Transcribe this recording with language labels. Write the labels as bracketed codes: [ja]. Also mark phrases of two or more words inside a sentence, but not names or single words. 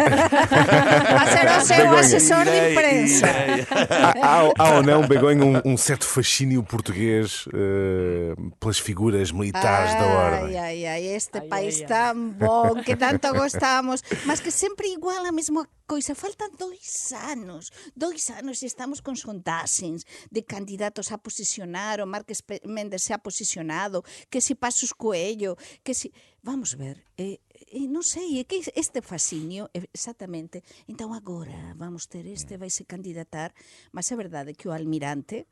[pt] Vai ser o seu assessor de imprensa. Há ou não, Begonha, um certo fascínio português pelas figuras militares da ordem? Este Ai, país ai, ai. [gl] tan bom, que tanto gostamos, mas que sempre igual a mesma coisa. Faltan 2 anos e estamos con sondaxes de candidatos a posicionar, o Marques Méndez se ha posicionado, que si Pasos Coello, que si... Vamos ver, non sei, é que este fascinio, exactamente, então agora vamos ter vai se candidatar, mas é verdade que o almirante